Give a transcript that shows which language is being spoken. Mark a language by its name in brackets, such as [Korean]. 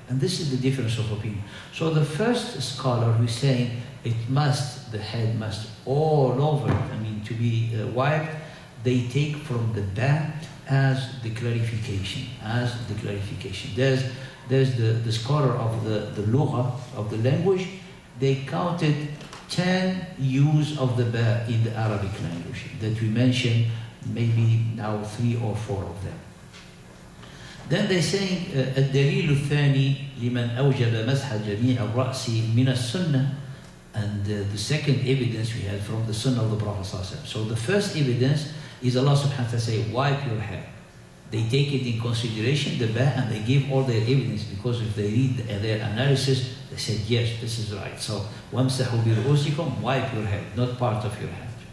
[English] And this is the difference of opinion. So the first scholar who's saying the head must all over, to be wiped, they take from the ba as the clarification, There's the scholar of the lugha, of the language, they counted 10 use of the ba in the Arabic language that we mentioned, maybe now 3 or 4 of them. Then they say [Arabic] الدليل الثاني لمن أوجب مسح جميع الرأس من السنة. [English] And the second evidence we had from the Sunnah of the Prophet ﷺ. So the first evidence is Allah subhanahu wa ta'ala say, wipe your hair. They take it in consideration, the ba, and they give all their evidence, because if they read their analysis, they said, yes, this is right. So, [Arabic] وَامْسَحُوا بِرُؤُوسِكُمْ, [English] wipe your head, not part of your head.